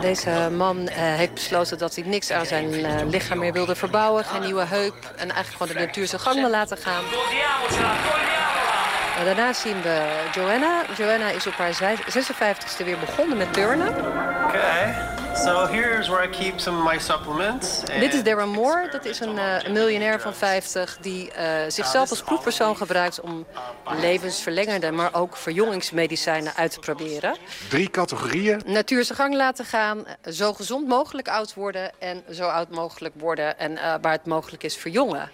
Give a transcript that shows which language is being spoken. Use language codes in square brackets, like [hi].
[nl] Deze man heeft besloten dat hij niks aan zijn lichaam meer wilde verbouwen. Geen nieuwe heup. En eigenlijk gewoon de natuur zijn gang wil laten gaan. Daarna zien we Joanna. Joanna is op haar 56ste weer begonnen met turnen. Oké. Okay. [en] So here's where I keep some of my supplements. [nl] Dit is Darren Moore. Dat is een miljonair van 50 die zichzelf als proefpersoon gebruikt om levensverlengende, maar ook verjongingsmedicijnen uit te proberen. 3 categorieën. Natuur zijn gang laten gaan, zo gezond mogelijk oud worden en zo oud mogelijk worden en waar het mogelijk is verjongen.